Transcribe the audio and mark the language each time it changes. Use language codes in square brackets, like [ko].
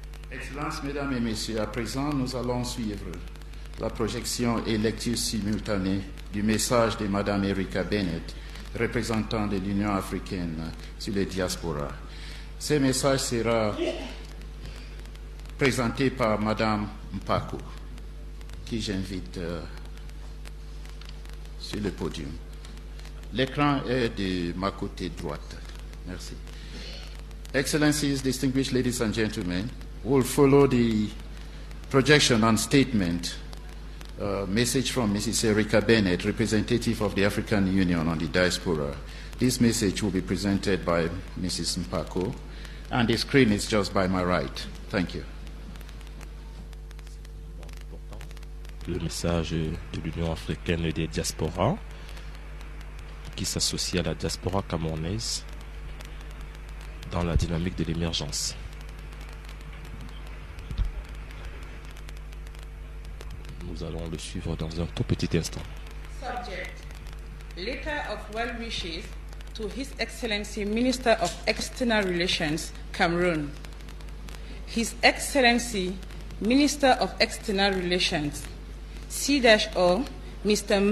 [fr] Excellences, Mesdames et Messieurs, à présent, nous allons suivre la projection et lecture simultanée du message de Madame Erika Bennett, représentant de l'Union africaine sur les diasporas. Ce message sera présenté par Madame Mpako, qui j'invite sur le podium. L'écran est de ma côté droite. Merci. [en] Excellencies, distinguished ladies and gentlemen, we'll follow the projection and statement message from Mrs. Erika Bennett, representative of the African Union on the diaspora. This message will be presented by Mrs. Mpako, and the screen is just by my right. Thank you. [fr] Le message de l'Union africaine et des diasporas qui s'associe à la diaspora camerounaise dans la dynamique de l'émergence. Nous allons le suivre dans un tout petit instant. [en] Subject: Letter of well wishes to His Excellency Minister of External Relations, Cameroon. His Excellency Minister of External Relations, C-O, Mr.